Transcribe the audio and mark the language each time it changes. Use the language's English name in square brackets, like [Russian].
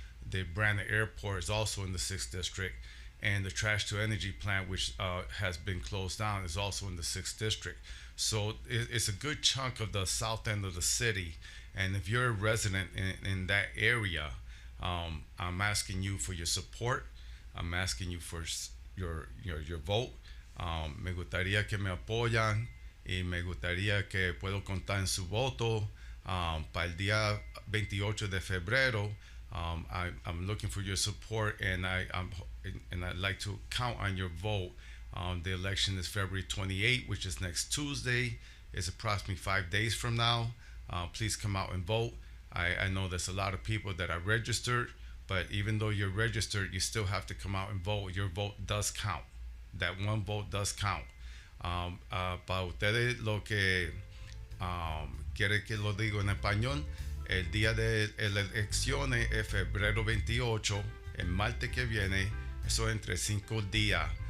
[English] The Brandon Airport is also in the 6th District. And the Trash to Energy plant, which has been closed down, is also in the 6th District. So it's a good chunk of the south end of the city. And if you're a resident in that area, I'm asking you for your support. I'm asking you for your vote. [Spanish] Me gustaría que me apoyan y me gustaría que puedo contar en su voto para el día 28 de febrero. [English] I'm looking for your support, and I'd like to count on your vote. The election is February 28, which is next Tuesday. It's approximately 5 days from now. Please come out and vote. I know there's a lot of people that are registered, but even though you're registered, you still have to come out and vote. Your vote does count. That one vote does count. [Spanish] Para ustedes, lo que quiere que lo digo en español, el día de las elecciones es febrero 28, el martes que viene, eso entre 5 días.